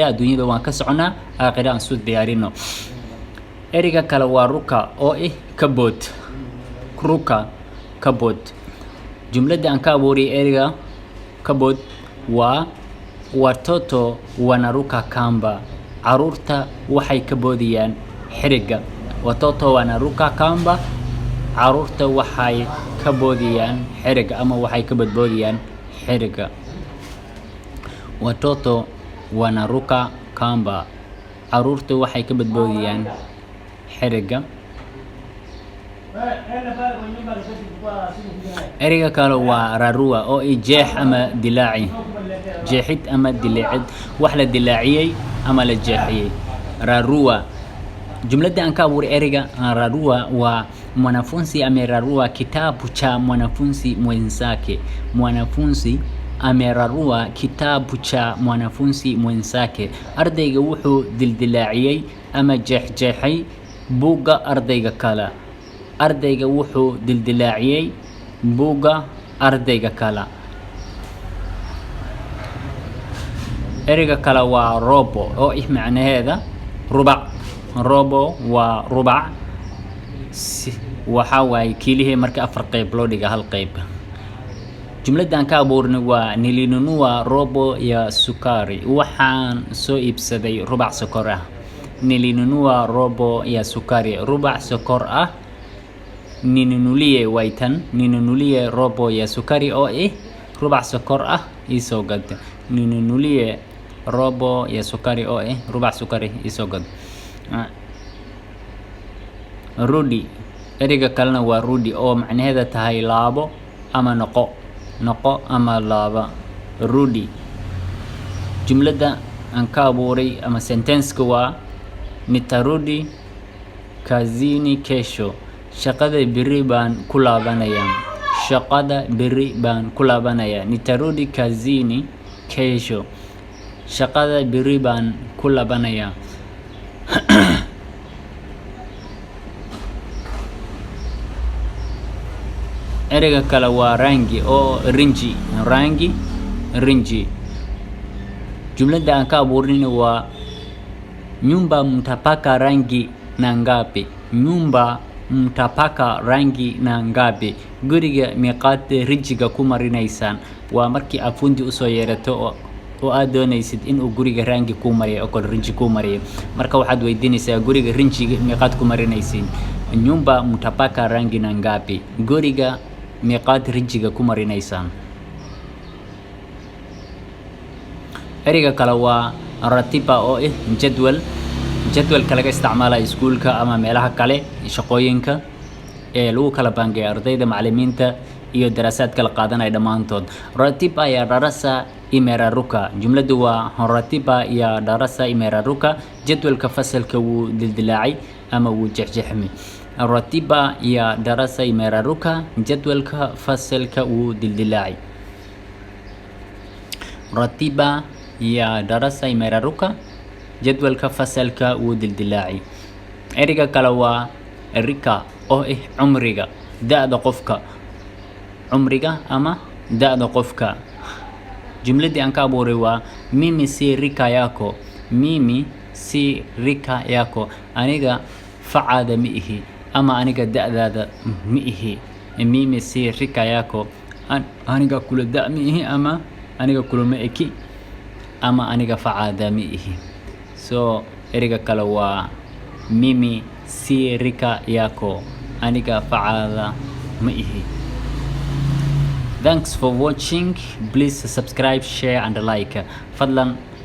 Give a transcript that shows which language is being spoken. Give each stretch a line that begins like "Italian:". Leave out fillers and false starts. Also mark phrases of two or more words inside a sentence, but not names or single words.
Somali: adduunyada waan ka soconaa, akhira aan isku diyaarino. ereyga kale waa ruka oo kabood. ruka kabood. jumlada aan ka abuuray ereyga kabood waa
Swahili: watoto wanaruka kamba.
Somali: caruurta waxay ka boodiyaan xiriga.
Swahili: watoto wanaruka kamba.
Somali: caruurta waxay ka boodiyaan xiriga ama waxay ka badboodiyaan xiriga.
Swahili: watoto wanaruka kamba.
Somali: caruurta waxay ka badboodiyaan xiriga. ereyga kale waa rarua oo jeex ama dilaaci. jeexid ama dilaacid, wax la dilaaciyey ama la jeexiyey. rarua. jumlada aan ka abuuray ereyga rarua waa
Swahili: mwanafunzi amerarua kitabu cha mwanafunzi mwenzake. mwanafunzi amerarua kitabu cha mwanafunzi mwenzake.
Somali: ardayga wuxuu dildilaaciyey ama jeexjeexay buugga ardayga kale. ardayga wuxuu dildilaaciyey buugga ardayga kale. ereyga kale waa robo oo macnaheeda rubac. robo waa rubac. waxa waaye kiilihii marka 4 qayb loo dhiga hal qayb. jumlada aan ka abuurnay waa
Swahili: nilinunua robo ya sukari.
Somali: waxaan soo iibsaday rubac sokor ah.
Swahili: nilinunua robo ya sukari.
Somali: rubac sokor ah.
Swahili: ninunulie waytan. ninunulie robo ya sukari
Somali: oo rubac sokor ah isoo gad.
Swahili: ninunulie robo ya sukari
Somali: oo rubac sukari isoo gad.
Swahili: rudi.
Somali: ereyga kalena waa rudi oo macnaheeda tahay laabo ama noqo. noqo ama laaba. rudi. jumlada aan ka abuuray ama sentence-ka waa
Swahili: nitarudi kazini kesho.
Somali: shaqada beri baan ku laabanayaa. shaqada beri baan ku laabanayaa.
Swahili: nitarudi kazini kesho.
Somali: shaqada beri baan ku laabanayaa. ereyga kale waa rangi oo rinji. rangi rinji. jumlada aan ka abuurin waa
Swahili: nyumba mtapaka rangi na ngapi. nyumba mtapaka rangi na ngapi.
Somali: guriga miiqaad rinjiga ku marinaysaan. waa markii aad fundi usoo yeerato oo aad doonaysid inuu guriga rangi ku mariyo oo kale rinji ku mariyo. marka waxaad weydiinaysaa guriga rinjiga miiqaad ku marinaysiin.
Swahili: nyumba mtapaka rangi na ngapi.
Somali: guriga miiqaad rinjiga ku marinaysaan. ereyga kale waa ratiba oo jadwal. jadwalka laga isticmaalayo iskuulka ama meelaha kale shaqooyinka ee lagu kala baangeeyo ardayda, macallimiinta iyo daraasaadka la qaadanaya dhammaantood.
Swahili: ratiba ya darasa imeraruka.
Somali: jumladu waa
Swahili: ratiba ya darasa imeraruka.
Somali: jadwalka fasalka wuu dildilaacay ama wuu jeexjeexmay.
Swahili: ratiba ya darasa imeraruka.
Somali: jadwalka fasalka wuu dildilaacay.
Swahili: ratiba ya darasa imeraruka.
Somali: jadwalka fasalka wuu dildilaacay. ereyga kale waa rika oo cumriga, da'da qofka. cumriga ama da'da qofka. jumladii aan ka abuuray waa
Swahili: mimi si rika yako. mimi si rika yako.
Somali: aniga facaada ma ihi ama aniga da'daada ma ihi.
Swahili: mimi si rika yako.
Somali: aniga kula da' ma ihi ama aniga kula ma eki ama aniga facaada ma ihi. so ereyga kale waa
Swahili: mimi si rika yako,
Somali: aniga facaada ma ihi.
English: Thanks for watching. Please subscribe, share and like.
Somali: Fadlan